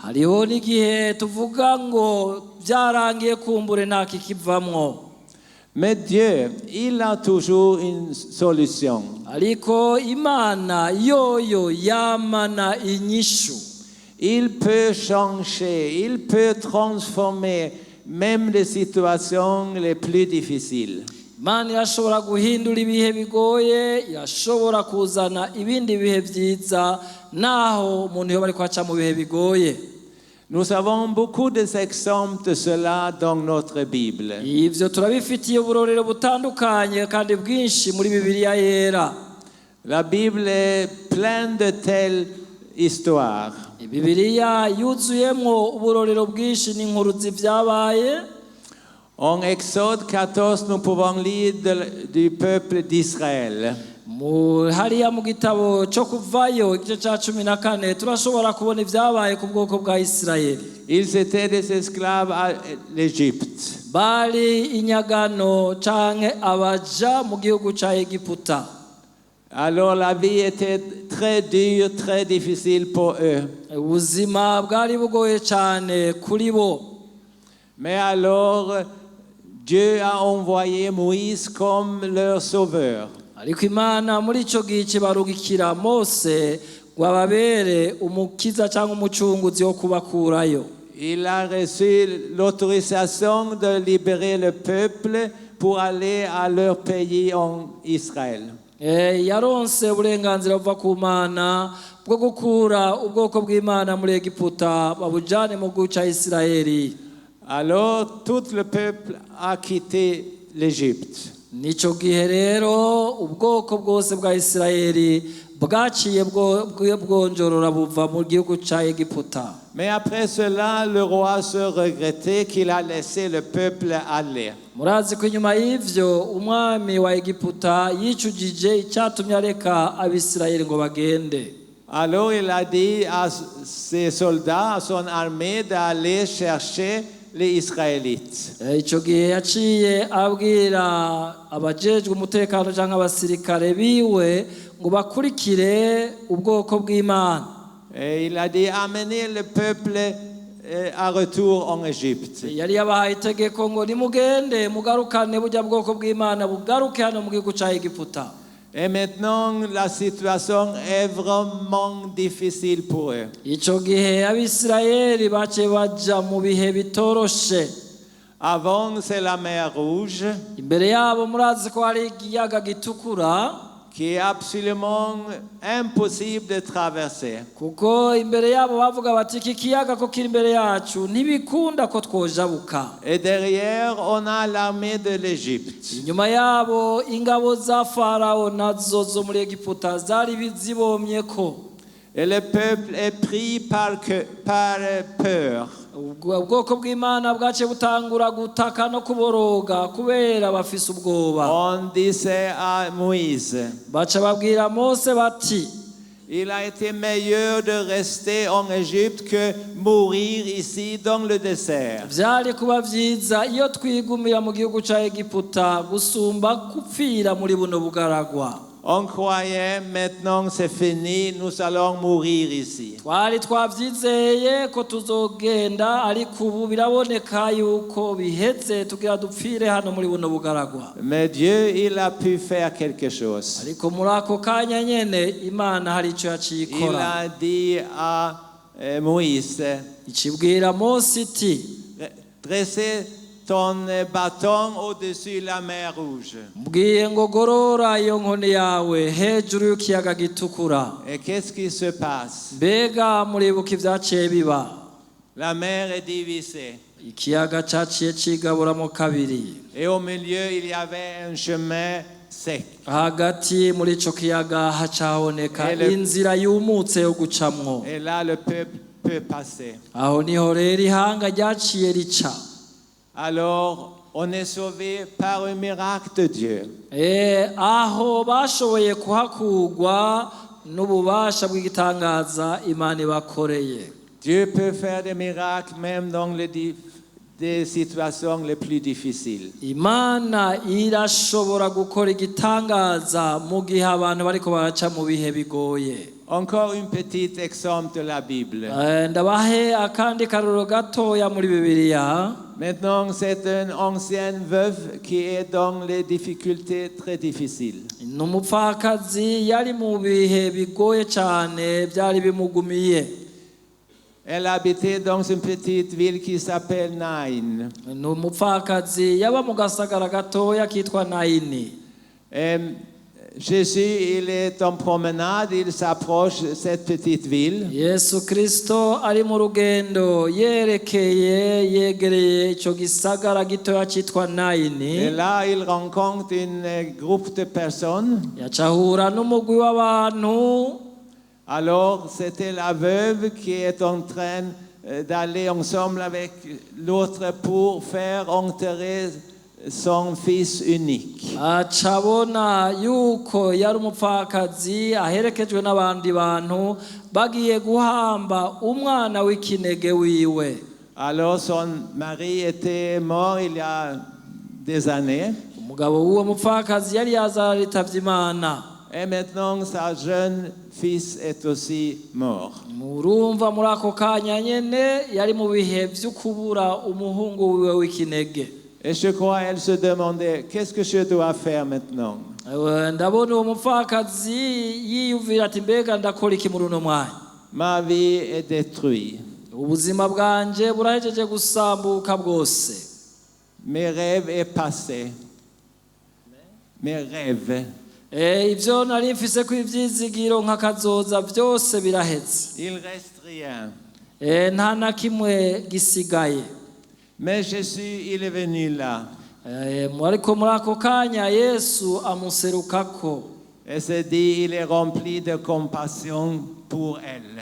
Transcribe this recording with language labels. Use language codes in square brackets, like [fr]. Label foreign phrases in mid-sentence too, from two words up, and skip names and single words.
[fr] Mais Dieu, il a toujours une solution. Il peut changer, il peut transformer même les situations les plus difficiles. [rn] Imana irashobora guhindura ibihe bigoye, irashobora kuzana ibindi bihe byiza naho umuntu yoba ariko aca mu bihe bigoye. [fr] Nous avons beaucoup d'exemples de cela dans notre Bible. [rn] Ivyo turabifitiye uburorero butandukanye kandi bwinshi muri Bibiliya yera. [fr] La Bible est pleine de telles histoires. [rn] Bibiliya yuzuyemwo uburorero bwinshi n'inkuru z'ivyabaye. [fr] En Exode 14, nous pouvons lire du peuple d'Israël. [rn] Hariya mu gitabo cyo kuvayo igice cya 14 turashobora kubona ibyabaye ku bwoko bwa Isirayeli. [fr] Ils étaient des esclaves à l'Égypte. [rn] Bari inyagano canke abaja mu gihugu ca Egiputa. [fr] Alors la vie était très dure, très difficile pour eux. [rn] Ubuzima bwari bugoye cyane kuri bo. [fr] Mais alors Dieu a envoyé Moïse comme leur sauveur. [rn] Ariko Imana muri ico gihe kibarugikira Mose gwababere umukiza cyangwa umucunguzi wo kubakurayo. [fr] Il a reçu l'autorisation de libérer le peuple pour aller à leur pays en Israël. [rn] Yaronse uburenganzira buva ku Mana bwo gukura ubwoko bw'Imana muri Egiputa babujane mu gihugu ca Isirayeli. [fr] Alors tout le peuple a quitté l'Égypte. [rn] Nico gihe rero ubwoko bwose bwa Isirayeli bwaciye bwonjorora buva mu gihugu ca Egiputa. [fr] Mais après cela, le roi se regrettait qu'il a laissé le peuple aller. [rn] Murazi ko inyuma y'ivyo umwami wa Egiputa yicujije icyatumye areka abisirayeli ngo bagende. [fr] Alors il a dit à ses soldats, à son armée d'aller chercher les Israélites. [rn] Ico gihe yaciye abwira abajejwe umutekano canke abasirikare biwe ngo bakurikire ubwoko bw'Imana. [fr] Et il a dit amenez le peuple à retour en Égypte. [rn] Yari yabahaye itegeko ngo nimugende mugarukane burya bwoko bw'Imana bugaruke hano mu gihugu ca Egiputa. [fr] Et maintenant la situation est vraiment difficile pour eux. [rn] Ico gihe abisirayeli bace baja mu bihe bitoroshe. [fr] Avant c'est la mer Rouge. [rn] Imbere yabo murazi ko hari ikiyaga gitukura. [fr] Qui est absolument impossible de traverser. [rn] Kuko imbere yabo bavuga bati iki kiyaga ko kiri imbere yacu ntibikunda ko twojabuka. [fr] Et derrière on a l'armée de l'Égypte. [rn] Inyuma yabo ingabo za Farao nazo zo muri Egiputa zari bizibomye ko. [fr] Et le peuple est pris par peur. [rn] ubwoko bw'Imana bwace butangura gutaka no kuboroga kubera bafise ubwoba. [fr] On disait à Moïse, [rn] Baca babwira Mose bati, [fr] il a été meilleur de rester en Égypte que mourir ici dans le désert. [rn] vyari kuba vyiza iyo twigumira mu gihugu ca Egiputa gusumba gupfira muri buno bugaragwa. [fr] On croyait maintenant c'est fini, nous allons mourir ici. [rn] Twari twavyizeye ko tuzogenda, ariko ubu biraboneka yuko biheze tugira dupfire hano muri buno bugaragwa. [fr] Mais Dieu, il a pu faire quelque chose. [rn] Ariko muri ako kanya nyene Imana hari ico yaciye [fr] Il [rn] ikora. [fr] a dit à Moïse, [rn] Icibwira Mose iti, [fr] dressez ton bâton au-dessus de la mer Rouge. [rn] mbwiye ngo gorora iyo nkoni yawe hejuru y'ikiyaga gitukura. [fr] Et qu'est-ce qui se passe? [rn] Mbega muribuka ivyaciye biba? [fr] La mer est divisée. [rn] Ikiyaga caciye cigaburamo kabiri. [fr] Et au milieu, il y avait un chemin sec. [rn] Hagati muri ico kiyaga hacaboneka Ele- inzira yumutse yo gucamwo. [fr] Et là, le peuple peut passer. [rn] Aho niho rero ihanga ryaciye rica. [fr] Alors, on est sauvé par un miracle de Dieu. [rn] Aho bashoboye kuhakurwa n'ububasha bw'igitangaza Imana ibakoreye. [fr] Dieu peut faire des miracles même dans des situations les plus difficiles. [rn] Imana irashobora gukora igitangaza mu gihe abantu bariko baraca mu bihe bigoye. [fr] Encore un petit exemple de la Bible. [rn] Ndabahe akandi karoro gatoya muri Bibiliya. [fr] Maintenant, c'est une ancienne veuve qui est dans les difficultés très difficiles. [rn] N'umupfakazi yari mu bihe bigoye cyane byari bimugumiye. [fr] Elle habitait dans une petite ville qui s'appelle Naïn. [rn] N'umupfakazi yaba mu gasagara gatoya kitwa Naini. [fr] Et Jésus, il est en promenade, il s'approche de cette petite ville. [rn] Yesu Kristo ari mu rugendo yegereye ico gisagara gitoya citwa [fr] Et [rn] Naini. [fr] là, il rencontre un groupe de personnes. [rn] Yacahura n'umugwi w'abantu. [fr] Alors, c'était la veuve qui est en train d'aller ensemble avec l'autre pour faire enterrer son fils unique. [rn] Acabona yuko yari umupfakazi aherekejwe n'abandi bantu bagiye guhamba umwana w'ikinege wiwe. [fr] Alors, son mari était mort il y a des années. [rn] Umugabo w'uwo mupfakazi yari yazaritavye Imana. [fr] Et maintenant, sa jeune fils est aussi mort. [rn] Murumva muri ako kanya nyene yari mu bihe vy'ukubura umuhungu wiwe w'ikinege. [fr] Et je crois qu'elle se demandait, qu'est-ce que je dois faire maintenant? [rn] Ndabona uwo mupfakazi yiyumvira ati mbega ndakora iki muri uno mwanya? [fr] Ma vie est détruite. [rn] Ubuzima bwanje burahejeje gusambuka bwose. [fr] Mes rêves est passé. Mes rêves. [rn] Ivyo nari mfise ko ivyizigiro nk'akazoza byose biraheze. [fr] Il reste rien. [rn] Nta na kimwe gisigaye. [fr] Mais Jésus, il est venu là. [rn] Ariko muri ako kanya Yesu amuserukako. [fr] Et se dit, il est rempli de compassion pour elle.